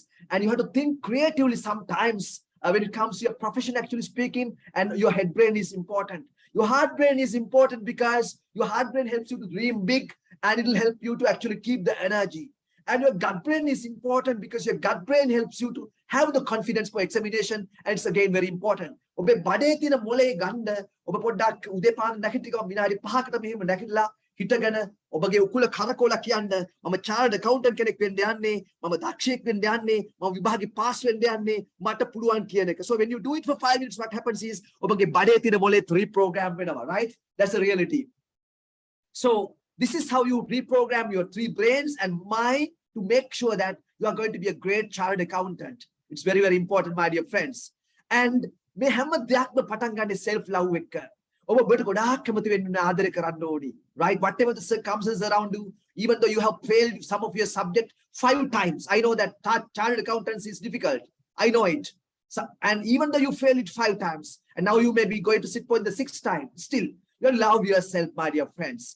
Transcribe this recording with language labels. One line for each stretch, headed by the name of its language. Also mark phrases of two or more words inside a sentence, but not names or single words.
English: And you have to think creatively sometimes when it comes to your profession, actually speaking, and your head brain is important. Your heart brain is important because your heart brain helps you to dream big, and it will help you to actually keep the energy. And your gut brain is important because your gut brain helps you to have the confidence for examination, and it's again very important.
Sinhala: ඔබේ බඩේ තියෙන මොලේ ගන්න ඔබ පොඩ්ඩක් උදේ පාර නැගිටිනවා විනාඩි 5කට මෙහෙම නැගිටලා හිටගෙන ඔබගේ උකුල කරකෝලා කියන්න මම
English: chartered accountant
Sinhala: කෙනෙක් වෙන්න යන්නේ මම දක්ෂයෙක් වෙන්න යන්නේ මම විභාගෙ පාස් වෙන්න යන්නේ මට පුළුවන් කියන එක.
English: So when you do it for 5 minutes, what happens is
Sinhala: ඔබගේ බඩේ තියෙන මොලේ
English: reprogram වෙනවා, right? That's the reality. So this is how you reprogram your 3 brains and mind to make sure that you are going to be a great chartered accountant. It's very, very important, my dear friends.
Sinhala: And මේ හැම දෙයක්ම පටන් ගන්නේ
English: self love
Sinhala: එක්ක. ඔබ ඔබට ගොඩාක් කැමති වෙන්න ආදරය කරන්න ඕනි.
English: Right? Whatever the circumstances around you, even though you have failed some of your subject 5 times. I know that chartered accountancy is difficult. I know it. So, and even though you fail it 5 times, and now you may be going to sit for the 6th time, still, you love yourself, my dear friends.